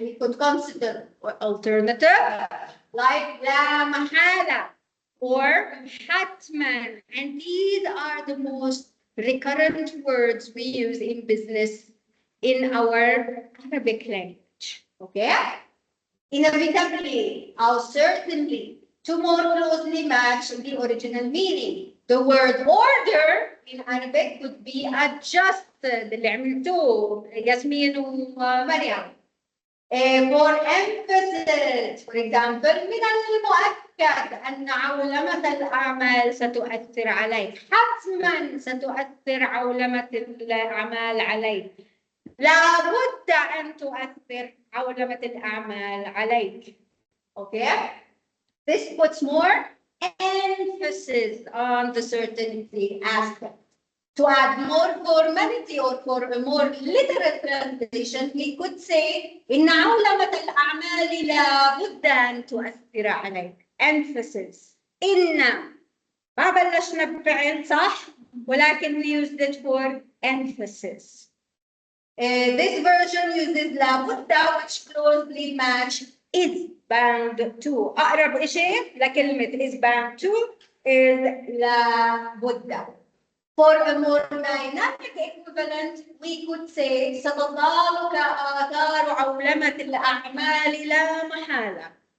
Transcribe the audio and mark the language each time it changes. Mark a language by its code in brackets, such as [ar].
[en] We could consider alternative like [ar] لا محالة [en] or [ar] حتما, [en] and these are the most recurrent words we use in business in our Arabic language. Okay? Inevitably or certainly to more closely match the original meaning. The word order in Arabic could be adjusted [ar] اللي عملتوه ياسمين ومريم. [en] For emphasis, for example, [ar] من المؤكد أن عولمة الأعمال ستؤثر عليك. حتما ستؤثر عولمة الأعمال عليك. لابد أن تؤثر عولمة الأعمال عليك. [en] Okay? This puts more emphasis on the certainty aspect. To add more formality or for a more literal translation, we could say [ar] إن عولمة الأعمال لابد أن تؤثر عليك. [en] Emphasis. [ar] إن ما بلشنا بفعل صح ولكن [en] we used it for emphasis. This version uses لابد which closely match is bound to. [ar] أقرب شيء لكلمة [en] is bound to [ar] is لابد. [en] For a more dynamic equivalent, we could say [ar] ستظل آثار عولمة الأعمال لا محالة.